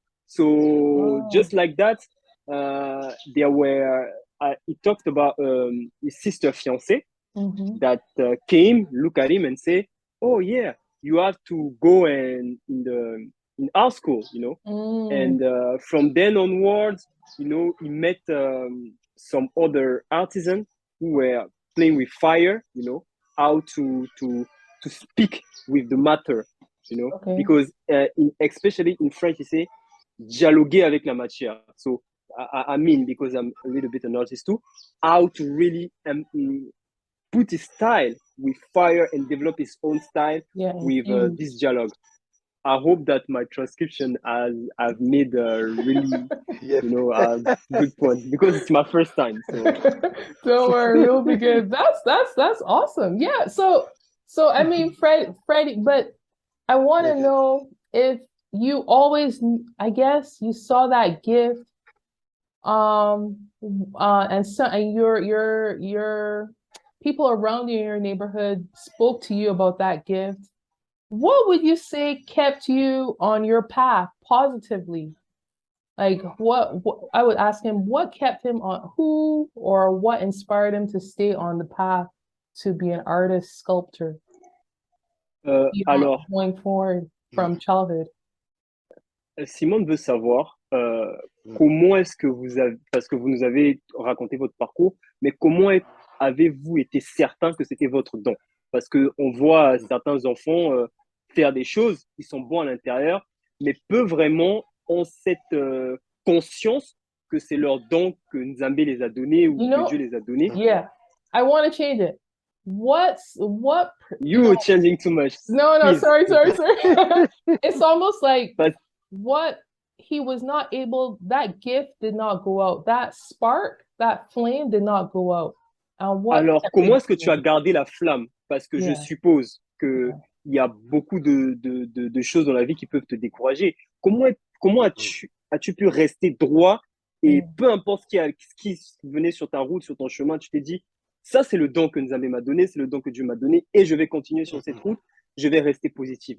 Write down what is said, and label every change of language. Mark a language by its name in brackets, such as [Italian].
[English] So just like that, there were he talked about his sister fiancée that came, look at him and say, oh yeah, you have to go in art school, you know. And from then onwards, you know, he met some other artisans who were playing with fire, you know, how to speak with the matter, you know. Okay. Because especially in French, you say [French] dialoguer avec la matière. [English] So I mean, because I'm a little bit an artist too, how to really put his style with fire and develop his own style with this dialogue. I hope that my transcription I've made really, Yes. you know, a good point, because it's my first time. So don't worry, you'll be good. That's awesome. Yeah. So I mean, Freddy, but I want to know if you always, I guess, you saw that gift, and so, and your people around you in your neighborhood spoke to you about that gift. What would you say kept you on your path positively? Like what I would ask him, what kept him on, who or what inspired him to stay on the path to be an artist, sculptor? [French] Alors, [English] going forward from childhood. [French] Simone veut savoir comment est-ce que vous avez, parce que vous nous avez raconté votre parcours, mais comment avez-vous été certain que c'était votre don? Parce qu'on voit certains enfants faire des choses, ils sont bons à l'intérieur, mais peu vraiment ont cette conscience que c'est leur don que Nzambe les a donnés ou que Dieu les a donnés. [English] Yeah, I want to change it. What you changing too much. No, sorry. It's almost like what he was not able, that gift did not go out, that spark, that flame did not go out. [French] Alors, comment est-ce que tu as gardé la flamme? Parce que je suppose que il y a beaucoup de choses dans la vie qui peuvent te décourager. Comment as-tu pu rester droit, et peu importe ce qui venait sur ta route, sur ton chemin, tu t'es dit, ça c'est le don que Nzambe m'a donné, c'est le don que Dieu m'a donné, et je vais continuer sur cette route, je vais rester positif.